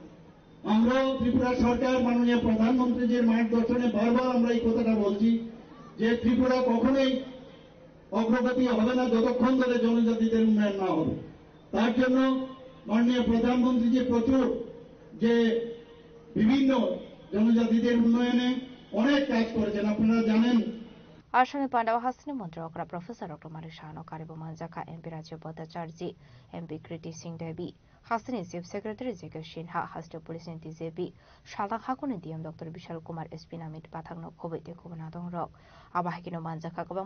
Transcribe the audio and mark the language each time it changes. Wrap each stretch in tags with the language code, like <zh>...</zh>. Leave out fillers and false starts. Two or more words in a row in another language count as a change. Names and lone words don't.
<bn>আমরাও ত্রিপুরা সরকার মাননীয় প্রধানমন্ত্রীজির মার্গদর্শনে বারবার আমরা এই কথাটা বলছি যে ত্রিপুরা কখনোই অগ্রগতি হবে না যতক্ষণ ধরে জনজাতিদের উন্নয়ন না হবে। তার জন্য মাননীয় প্রধানমন্ত্রীজি প্রচুর যে বিভিন্ন জনজাতিদের উন্নয়নে অনেক কাজ করেছেন, আপনারা জানেন।</bn> <trp>आसामी पांडव हासनी मंत्रियों प्रोफेसर डॉक्टर मानिक शाहनो कारिबो मानजाखा एमपी राज्य भट्टाचार्य एमपी कृति सिंह देवी हासनी चीफ सेक्रेटरी जेके सिन्हा हास्ट पुलिस टीजेपी सालदां हाकुनि डीएम डॉक्टर विशाल कुमार एसपी नामित पाथांनो खबै देखुबना दं रक आबाहिकिनो मानजाखा गोबां</trp>